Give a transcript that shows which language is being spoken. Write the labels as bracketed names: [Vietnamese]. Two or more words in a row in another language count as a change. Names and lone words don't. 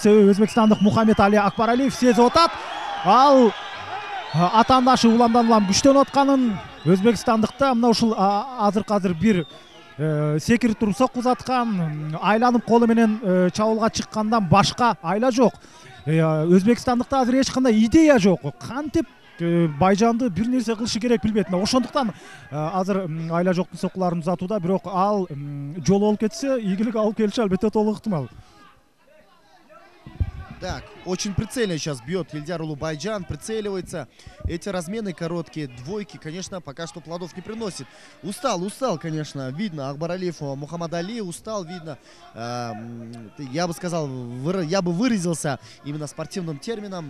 [Kyrgyz] Себеби өзбекстандык Мухаммед Али Акбаралиев сезип атат. Ал атаандашы уламдан улам күчтөнүп атканын, өзбекстандыкта мына ушул азыр бир секирип туруп соккузаткан, айланып колу менен чабуулга чыккандан башка айла жок. Өзбекстандыкта азыр эч кандай идея жок. Кантип Байжанды бир нерсе кылышы керек билбейт. Ошондуктан азыр айла жоктун соккуларын узатууда, бирок ал жол болуп кетсе, ийгилик алып келиши албетте толук ыктымал. [Russian] Так, очень прицельно сейчас бьет Элдияр уулу Байжан, прицеливается. Эти размены короткие, двойки, конечно, пока что плодов не приносит. Устал, конечно, видно. Акбаралиев, Мухаммад Али устал, видно. Я бы сказал, я бы выразился именно спортивным термином.